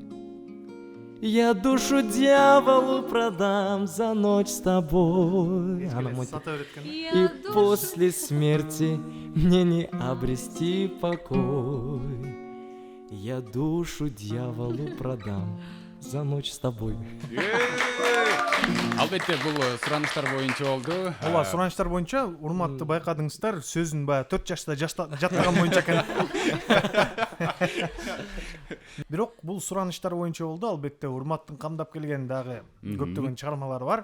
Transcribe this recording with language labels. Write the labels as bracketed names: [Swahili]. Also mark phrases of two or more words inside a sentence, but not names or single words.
[Russian] Я душу дьяволу продам за ночь с тобой. И после смерти мне не обрести покой. Я душу дьяволу продам за ночь с тобой. [Kyrgyz] Албетте бул суранычтар боюнча болду. ооба суранычтар боюнча урматты байкадыңыздар, сөзүн баягы 4 жашта жаттаган боюнча экен. Бирок бул суранычтар боюнча болду. Албетте урматтын камдап келген дагы көптөгөн чыгармалары бар.